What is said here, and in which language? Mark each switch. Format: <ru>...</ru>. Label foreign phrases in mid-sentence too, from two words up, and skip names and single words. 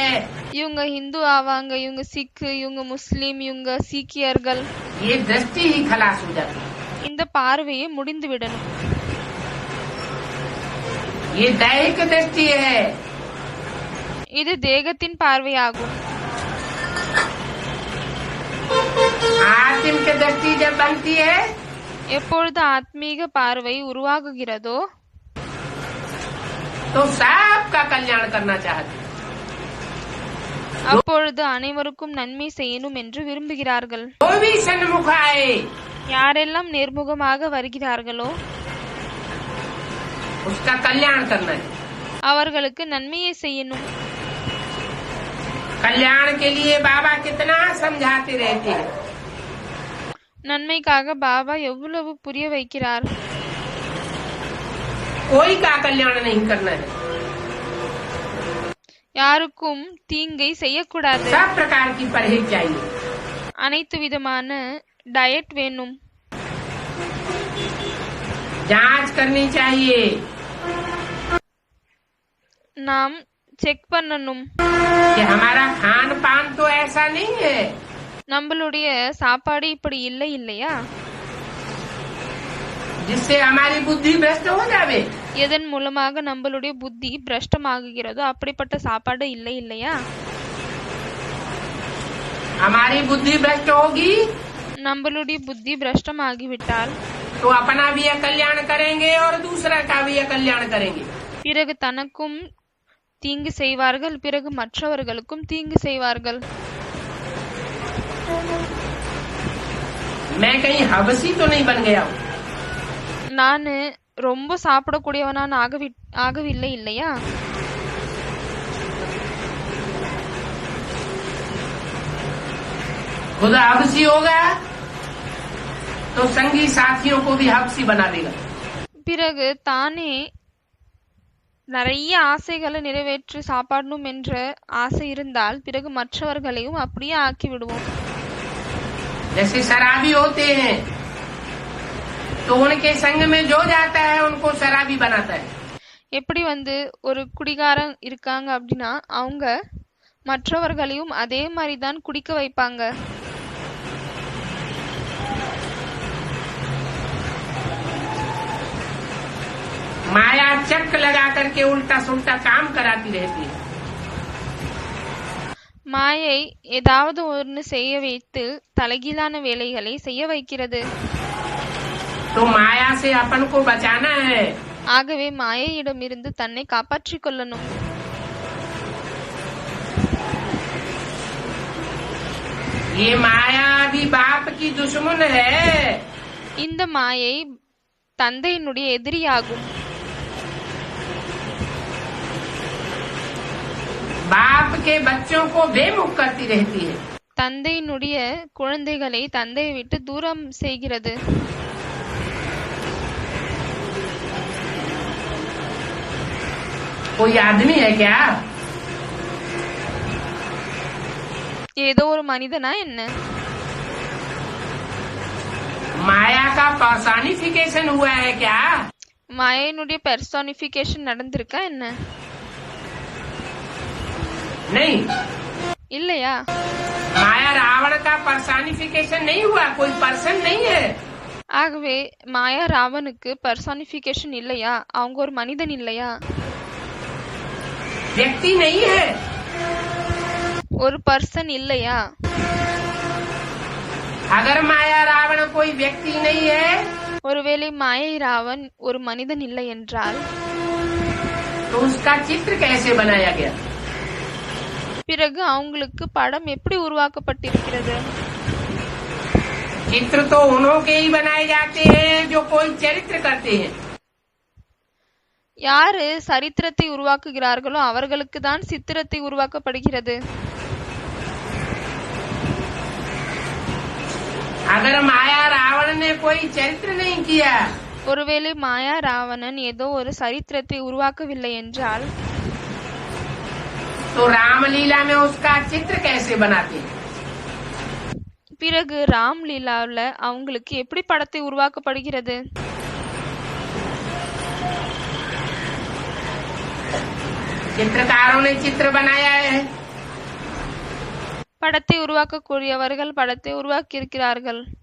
<ta>இவங்க ஹிந்து ஆவாங்க, இவங்க சிக்கு, இவங்க முஸ்லிம், இவங்க சீக்கியர்கள்.</ta> <hi>ये दृष्टि ही खलास हो जाती है.</hi> <ta>இந்த பார்வையை முடிந்து விடணும்.</ta> <hi>ये दैहिक दृष्टि है.</hi> <ta>இது தேகத்தின் பார்வையாகும்.</ta> <hi>आत्मिक दृष्टि जब बनती है</hi> <ta>எப்பொழுது ஆத்மீக பார்வை உருவாகுகிறதோ</ta> <hi>तो सबका कल्याण करना चाहते हैं.</hi> <ta>அப்பொழுது அனைவருக்கும் நன்மை செய்யணும் என்று விரும்புகிறார்கள்.</ta> <hi>जो भी सन्मुख आए</hi> <ta>யாரெல்லாம் நேர்முகமாக வருகிறார்களோ</ta> <hi>उसका कल्याण करना है.</hi> <ta>அவர்களுக்கு நன்மையை செய்யணும்.</ta> <hi>कल्याण के लिए बाबा कितना समझाते रहते हैं.</hi> <ta>நன்மைக்காக பாபா எவ்வளவு புரிய வைக்கிறார்.</ta> <hi>कोई का कल्याण नहीं करना है.</hi> <ta>யாருக்கும் தீங்கை செய்யக்கூடாது.</ta> <hi>सब प्रकार की परहेज चाहिए.</hi> <ta>அனைத்து விதமான டயட் வேணும்.</ta> <hi>जांच करनी चाहिए.</hi> <ta>நாம் செக் பண்ணணும்.</ta> <hi>कि हमारा खान पान तो ऐसा नहीं है</hi> <ta>நம்மளுடைய சாப்பாடு இப்படி இல்லை இல்லையா,</ta> <hi>जिससे हमारी बुद्धि भ्रष्ट हो जावे.</hi> <ta>எதன் மூலமாக நம்மளுடைய புத்தி பிரஷ்டமாகுகிறதோ அப்படிப்பட்ட சாப்பாடு இல்லை இல்லையா.</ta> <hi>हमारी बुद्धि भ्रष्ट होगी</hi> <ta>நம்மளுடைய புத்தி பிரஷ்டமாகிவிட்டால்</ta> <hi>तो अपना भी कल्याण करेंगे और दूसरा का भी कल्याण करेंगे.</hi> <ta>பிறகு தனக்கும் தீங்கு செய்வார்கள், பிறகு மற்றவர்களுக்கும் தீங்கு செய்வார்கள்.</ta> <hi>मैं कहीं हवसी तो नहीं बन गया हूँ.</hi> <ta>நானு ரொம்ப சாப்பிடக்கூடியவனான ஆகவில்லை இல்லையா.</ta> <hi>खुद हवसी होगा तो संगी साथियों को भी हवसी बना देगा.</hi> <ta>பிறகு தானே நிறைய ஆசைகளை நிறைவேற்றி சாப்பிடணும் என்ற ஆசை இருந்தால் பிறகு மற்றவர்களையும் அப்படியே ஆக்கி விடுவோம்.</ta> <hi>जैसे शराबी होते हैं तो उनके संग में जो जाता है उनको शराबी बनाता है.</hi> <ta>எப்படி ஒரு குடிகாரன் இருக்காங்க அப்படின்னா அவங்க மற்றவர்களையும் அதே மாதிரிதான் குடிக்க வைப்பாங்க.</ta> <hi>माया चक्र लगा करके उल्टा सुल्टा काम कराती रहती है.</hi> <ta>மாயை ஏதாவது ஒன்று செய்ய வைத்து தலைகீழான வேலைகளை செய்ய வைக்கிறது.</ta> <hi>तो माया से अपन को बचाना है.</hi> <ta>ஆகவே மாயையிடமிருந்து தன்னை காப்பாற்றிக் கொள்ளணும்.</ta> <hi>ये माया भी बाप की दुश्मन है.</hi> <ta>இந்த மாயை தந்தையினுடைய எதிரியாகும்.</ta> <hi>बाप के बच्चों को बेमुख करती रहती है.</hi> <ta>தந்தையினுடைய குழந்தைகளை தந்தையை விட்டு தூரம் செய்கிறது.</ta> <hi>कोई आदमी है क्या?</hi> <ta>ஏதோ ஒரு மனிதனா என்ன?</ta> <hi>माया का पर्सनिफिकेशन हुआ है क्या?</hi> <ta>மாயையினுடைய பெர்சானிபிகேஷன் நடந்திருக்கா என்ன?</ta> <hi>नहीं.</hi> <ta>இல்லையா?</ta> <hi>माया रावण का पर्सनिफिकेशन नहीं हुआ. कोई पर्सन नहीं है.</hi> <ta>ஆகவே மாயா ராவனுக்கு பெர்சானிபிகேஷன் இல்லையா? அவங்க ஒரு மனிதன் இல்லையா?</ta> <hi>व्यक्ति नहीं है.</hi> <ta>ஒரு பர்சன் இல்லையா?</ta> <hi>अगर माया रावण कोई व्यक्ति नहीं है</hi> <ta>ஒருவேளை மாயை ராவன் ஒரு மனிதன் இல்லை என்றால்</ta> <hi>तो उसका चित्र कैसे बनाया गया?</hi> <ta>பிறகு அவங்களுக்கு படம் எப்படி உருவாக்கப்பட்டிருக்கிறது?</ta> <hi>चित्र तो उन्हों के ही बनाए जाते हैं जो कोई चरित्र करते हैं।</hi> <ta>யாரு சரித்திரத்தை உருவாக்குகிறார்களோ அவர்களுக்கு தான் சித்திரத்தை உருவாக்கப்படுகிறது.</ta> <hi>अगर माया रावण ने कोई चरित्र नहीं किया,</hi> <ta>ஒருவேளை மாயா ராவணன் ஏதோ ஒரு சரித்திரத்தை உருவாக்கவில்லை என்றால்</ta> <hi>तो रामलीला में उसका चित्र कैसे बनाते हैं?</hi> <ta>பிறகு ராம் லீலாவுல அவங்களுக்கு எப்படி படத்தை உருவாக்கப்படுகிறது?</ta> <hi>चित्रकारों ने चित्र बनाया है,</hi> <ta>படத்தை உருவாக்கக்கூடியவர்கள் படத்தை உருவாக்கி இருக்கிறார்கள்.</ta>